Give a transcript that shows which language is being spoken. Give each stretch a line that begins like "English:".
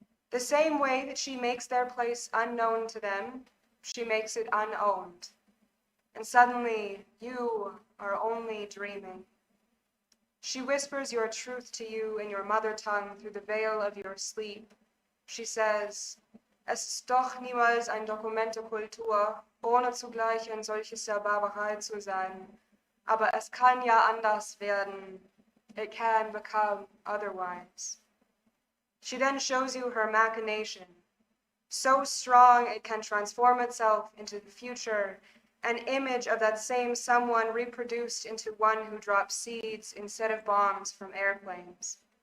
English: The same way that she makes their place unknown to them, she makes it unowned. And suddenly, you are only dreaming. She whispers your truth to you in your mother tongue through the veil of your sleep. She says,
German: es ist doch niemals ein Dokument der Kultur, ohne zugleich ein solches der Barbarei zu sein. Aber es kann ja anders werden.
English: It can become otherwise. She then shows you her machination, so strong it can transform itself into the future, an image of that same someone reproduced into one who drops seeds instead of bombs from airplanes.